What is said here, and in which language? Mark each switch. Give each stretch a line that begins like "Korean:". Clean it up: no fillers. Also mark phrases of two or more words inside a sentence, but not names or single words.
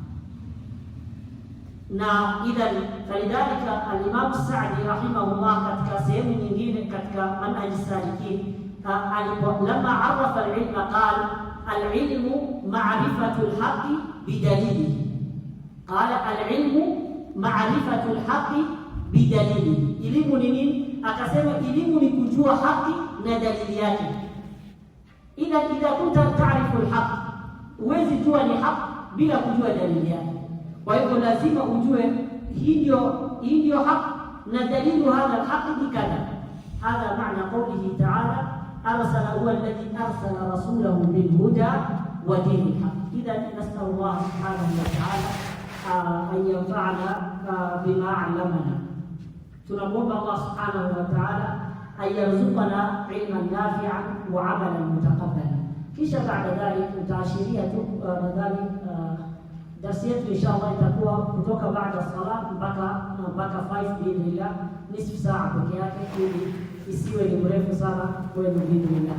Arabic: Na إذن فلذلك الإمام السعدي رحمه الله
Swahili: katika sehemu nyingine katika
Arabic: منهج السالكين لما عرف العلم قال العلم معرفة الحق بدليله، قال العلم معرفة الحق بدليله.
Swahili: Elimu ni nini? Akasema elimu ni kujua haki na dalili yake.
Arabic: إذا كنت تعرف الحق,
Swahili: huwezi jua ni haki bila kujua dalili yake. Kwa hivyo lazima ujue hii ndio haki na
Arabic: دليل هذا الحق
Swahili: ni kadha.
Arabic: هذا معنى قوله تعالى أرسل هو الذي أرسل رسوله بالهدى ودين الحق. إذن نسأل الله سبحانه وتعالى أن ينفعنا بما علمنا. Tunamwomba Allah سبحانه وتعالى أن يرزقنا علما نافعا وعملا متقبلا.
Swahili: Kisha
Arabic: بعد ذلك
Swahili: utaashiria tu nadhani darasa yetu inshallah itakuwa kutoka baada salat mpaka 5 biidhnillah, nusu saa pekee yake, ili isiwe ni mrefu sana kwenu biidhnillah.